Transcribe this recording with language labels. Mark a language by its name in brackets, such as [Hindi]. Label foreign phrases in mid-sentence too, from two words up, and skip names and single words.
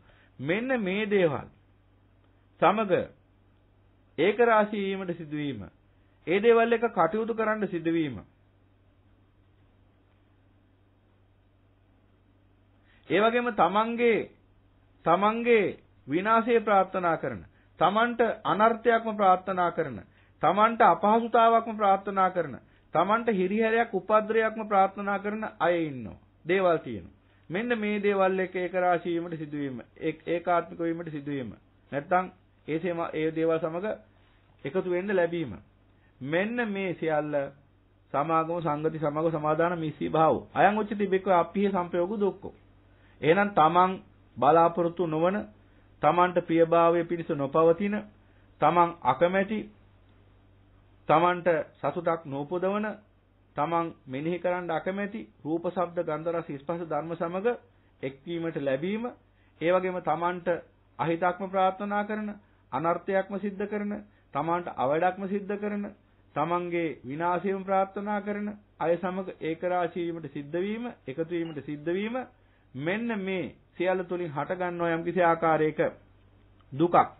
[Sinhala] මෙන්න මේ දේවල් සමග ඒක රාශී වීමට සිදුවීම, ඒ දේවල් එක කටයුතු කරන්න සිදුවීම, ඒ වගේම තමන්ගේ විනාශය ප්‍රාර්ථනා කරන, තමන්ට අනර්ථයක්ම ප්‍රාර්ථනා කරන, තමන්ට අපහසුතාවයක්ම ප්‍රාර්ථනා කරන, තමන්ට හිරිහැරයක් උපද්‍රවයක්ම ප්‍රාර්ථනා කරන අය ඉන්නවා. දේවල් තියෙනවා. මෙන්න මේ දේවල් එක ඒක රාශී වීමට සිදුවීම, ඒකාත්මික වීමට සිදුවීම. නැත්තම් ඒ දේවල් සමග එකතු වෙන්න ලැබීම. මෙන්න මේ සියල්ල [Pali] සමාගම සංගති සමග සමාදාන මිස්සී භාව. අයං උච්චති බික්ක අප්පිය සංපයෝග දුක්ඛෝ. [Sinhala] එහෙනම් තමන් බලාපොරොත්තු නොවන, තමන්ට ප්‍රියභාවයේ පිණිස නොපවතින, තමන් අකමැති, තමන්ට සතුටක් නොපොදවන, තමන් මෙනෙහි කරන්න අකමැති රූප, ශබ්ද, ගන්ධ, රස, ස්පර්ශ ධර්ම සමග එක්වීමට ලැබීම, ඒ වගේම තමන්ට අහිතක්ම ප්‍රාර්ථනා කරන, අනර්ථයක්ම සිද්ධ කරන, තමන්ට අවඩක්ම සිද්ධ කරන, තමන්ගේ විනාශයම ප්‍රාර්ථනා කරන අය සමග ඒකරාශී වීමට සිද්ධ වීම, එකතු වීමට සිද්ධ වීම, මෙන්න මේ සියල්ල තුලින් හට ගන්නවා යම් කිසි ආකාරයක දුකක්.